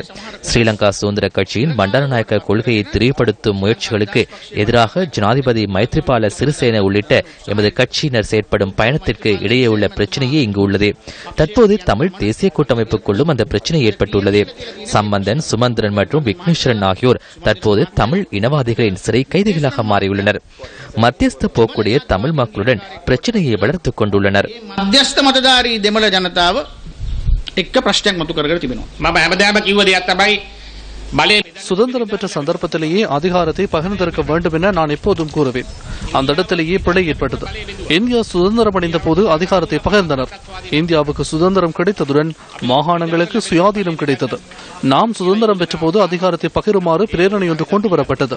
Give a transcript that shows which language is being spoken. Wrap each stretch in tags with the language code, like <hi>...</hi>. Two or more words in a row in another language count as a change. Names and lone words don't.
<ta>ஸ்ரீலங்கா சுதந்திர கட்சியின் பண்டாரநாயக்க கொள்கையை திரிவுபடுத்தும் முயற்சிகளுக்கு எதிராக ஜனாதிபதி மைத்ரிபால சிறிசேன உள்ளிட்ட எமது கட்சியினர் செயற்படும் பயணத்திற்கு இடையே உள்ள பிரச்சனையே இங்கு உள்ளது. தற்போது தமிழ் தேசிய கூட்டமைப்புக்குள்ளும் அந்த பிரச்சனை ஏற்பட்டுள்ளது. சம்பந்தன், சுமந்திரன் மற்றும் விக்னேஸ்வரன் ஆகியோர் தற்போது தமிழ் இனவாதிகளின் சிறை கைதிகளாக மாறியுள்ளனர். மத்தியஸ்த போக்குடைய தமிழ் மக்களுடன் பிரச்சனையை வளர்த்துக் கொண்டுள்ளனர்.</ta> <si>මධ්‍යස්ථ මතධාරී දෙමළ ජනතාව එක්ක ප්‍රශ්නයක් මතු කරගෙන තිබෙනවා. මම හැමදාම කිව්ව දෙයක් තමයි</si> <ta>சுதந்திரம் பெற்ற சந்தர்ப்பத்திலேயே அதிகாரத்தை பகிர்ந்திருக்க வேண்டும் என நான் எப்போதும் கூறுவேன். அந்த இடத்திலேயே பிழை ஏற்பட்டது. இந்தியா சுதந்திரம் அடைந்த போது அதிகாரத்தை பகிர்ந்தனர். இந்தியாவுக்கு சுதந்திரம் கிடைத்ததுடன் மாகாணங்களுக்கு சுயாதீனம் கிடைத்தது. நாம் சுதந்திரம் பெற்ற போது அதிகாரத்தை பகிருமாறு பிரேரணை ஒன்று கொண்டு வரப்பட்டது.</ta>